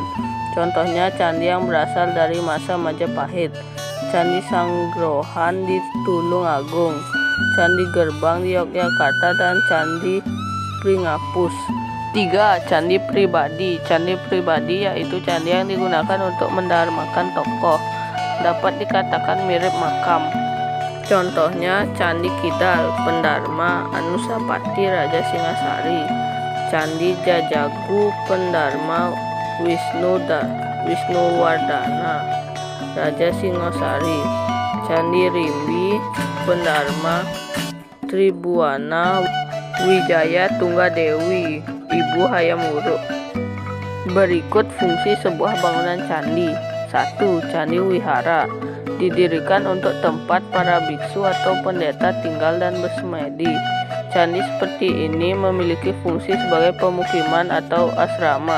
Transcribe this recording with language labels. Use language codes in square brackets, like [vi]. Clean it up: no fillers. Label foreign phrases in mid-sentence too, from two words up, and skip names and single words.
[id] Contohnya candi yang berasal dari masa Majapahit, Candi Sanggrohan di Tulungagung, Candi Gerbang di Yogyakarta, dan Candi Pringapus. 3. Candi Pribadi. Candi pribadi yaitu candi yang digunakan untuk mendharmakan tokoh, dapat dikatakan mirip makam. Contohnya Candi Kidal, Pendharma Anusapati Raja Singasari, Candi Jajagu, Pendharma Wisnuwardana Raja Singosari, Candi Rimbi, Pendharma Tribuana Wijaya Tunggadewi, Ibu Hayam Wuruk. Berikut fungsi sebuah bangunan candi. 1. Candi Wihara, didirikan untuk tempat para biksu atau pendeta tinggal dan bersemedi. Candi seperti ini memiliki fungsi sebagai pemukiman atau asrama.